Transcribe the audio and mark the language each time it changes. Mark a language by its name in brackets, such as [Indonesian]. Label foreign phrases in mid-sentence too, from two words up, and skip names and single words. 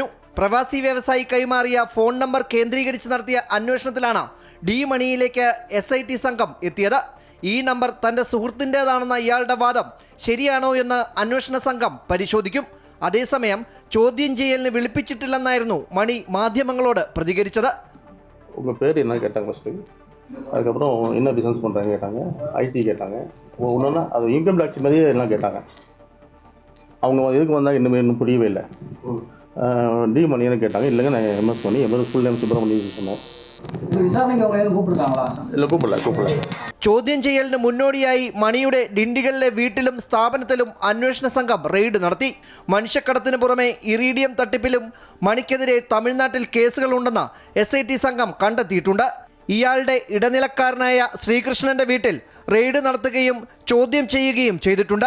[Malayalam] പ്രവാസി വ്യവസായി കൈമാറിയ ഫോൺ നമ്പർ കേന്ദ്രീകരിച്ച് നടത്തിയ അന്വേഷണത്തിലാണ് ഡി മണിയിലേക്ക് SIT സംഘം എത്തിയത്. ഈ നമ്പർ തൻ്റെ സുഹൃത്തിൻ്റേതാണെന്ന ഇയാളുടെ വാദം ശരിയാണോ എന്ന് അന്വേഷണ സംഘം പരിശോധിക്കും. അതേസമയം ചോദ്യം ചെയ്യലിന് വിളിപ്പിച്ചിട്ടില്ലെന്നായിരുന്നു മണി മാധ്യമങ്ങളോട് പ്രതികരിച്ചത്. [Tamil] உங்கள் பேர் என்ன கேட்டாங்க ஃபஸ்ட்டு, அதுக்கப்புறம் என்ன பிஸ்னஸ் பண்ணுறாங்க கேட்டாங்க, IT கேட்டாங்க, ஒன்றுன்னா அது [English] income tax [Tamil] மாதிரியே எல்லாம் கேட்டாங்க. அவங்க எதுக்கு வந்தாங்க இன்னும் புரியவே இல்லை. டி மணின்னு கேட்டாங்க. இல்லைங்க நான் MS மணி, [English] full name [Tamil] சுப்பிரமணியம் சொன்னேன். இல்லை கூப்பிடல. [Malayalam] ചോദ്യം ചെയ്യലിന് മുന്നോടിയായി മണിയുടെ ഡിണ്ടിഗലിലെ വീട്ടിലും സ്ഥാപനത്തിലും അന്വേഷണ സംഘം റെയ്ഡ് നടത്തി. മനുഷ്യക്കടത്തിന് പുറമെ ഇറീഡിയം തട്ടിപ്പിലും മണിക്കെതിരെ തമിഴ്നാട്ടിൽ കേസുകളുണ്ടെന്ന് SIT സംഘം കണ്ടെത്തിയിട്ടുണ്ട്. ഇയാളുടെ ഇടനിലക്കാരനായ ശ്രീകൃഷ്ണന്റെ വീട്ടിൽ റെയ്ഡ് നടത്തുകയും ചോദ്യം ചെയ്യുകയും ചെയ്തിട്ടുണ്ട്.